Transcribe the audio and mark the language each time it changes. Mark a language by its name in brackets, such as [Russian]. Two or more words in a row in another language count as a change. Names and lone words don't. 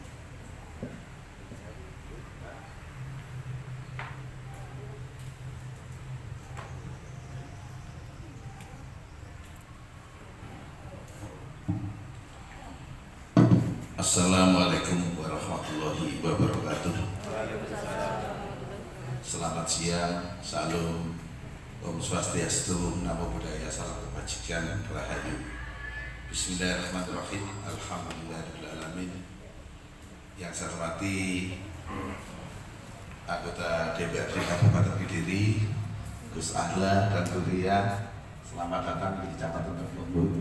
[Arabic] السلام عليكم ورحمة الله وبركاته. [Indonesian] Selamat siang, salam, Om Swastiastu, Namo Buddhaya, salam kebajikan, rahayu. [Arabic] بسم الله الرحمن الرحيم. الحمد لله الرحمن الرحيم. [Indonesian] Yang saya hormati anggota DPRD Kabupaten Kediri, Gus Ahla dan Kuria, selamat datang di Kecamatan Tembung.